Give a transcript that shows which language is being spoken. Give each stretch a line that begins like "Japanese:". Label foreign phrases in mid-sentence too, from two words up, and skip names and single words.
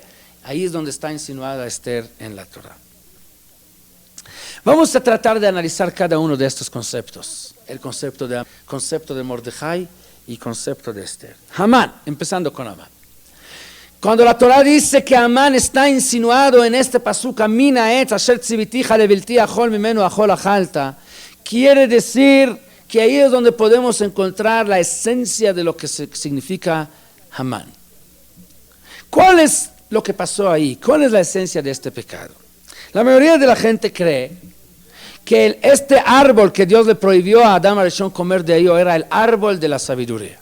Spanish: Ahí es donde está insinuada Esther en la Torah. Vamos a tratar de analizar cada uno de estos conceptos. El concepto de Mordejai y concepto de Esther. Amán, empezando con Amán. Cuando la Torah dice que Amán está insinuado en este pasuk,
Hebrew: המן העץ אשר צויתיך לבלתי אכל ממנו אכול אכלת,
Spanish: quiere decir que ahí es donde podemos encontrar la esencia de lo que significa Amán. ¿Cuál es lo que pasó ahí? ¿Cuál es la esencia de este pecado? La mayoría de la gente cree que este árbol que Dios le prohibió a Adán Arishon comer de ello era el árbol de la sabiduría.